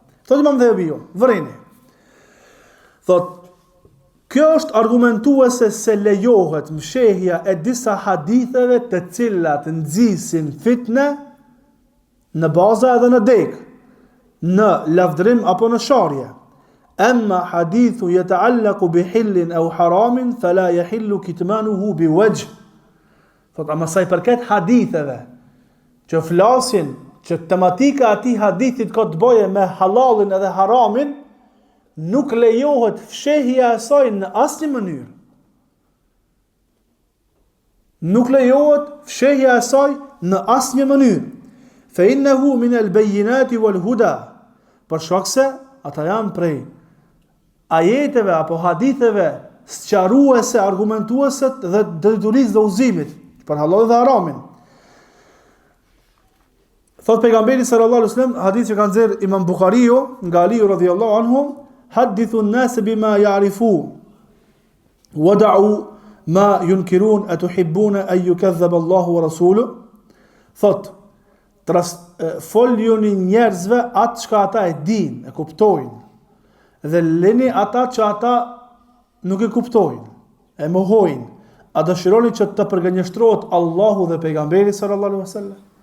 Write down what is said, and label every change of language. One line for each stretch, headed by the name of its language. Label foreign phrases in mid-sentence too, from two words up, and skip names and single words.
Albanian: Thotë Imam Dhahabiu, vëreni. Thotë kjo është argumentuese se lejohet mshehja e disa haditheve të cilat nxisin fitne në baza edhe në dek, në lavdrim apo në sharje.
Arabic: أما الحديث يتعلق بحل أو حرام فلا يحل كتمانه بوجه.
Albanian: Thot ama sa i përket haditheve që flasin që tematika e atij hadithit ka të bëjë me halalin edhe haramin, nuk lejohet fshehja e saj në asnjë mënyrë. Nuk lejohet fshehja e saj në asnjë mënyrë.
Arabic: فإنه من البينات والهدى.
Albanian: Për shkak se ata janë prej ajeteve apo haditheve sqaruese, argumentuese dhe detyrisë dhe udhëzimit për halalin dhe haramin. Thot pejgamberi
Arabic: صلى الله عليه وسلم,
Albanian: hadith që kanë nxjerr Imam Buhariu nga Ali
Arabic: رضي الله عنه, حدثوا الناس بما يعرفون ودعوا ما ينكرون أتحبون أن يكذب الله ورسوله.
Albanian: Thot foljoni njerëzve atë çka ata e dinë, e kuptojnë, dhe lini ata që ata nuk e kuptojnë, e mohojnë. A dëshironi që të përgënjeshtrohet Allahu dhe pejgamberi
Arabic: صلى الله عليه وسلم?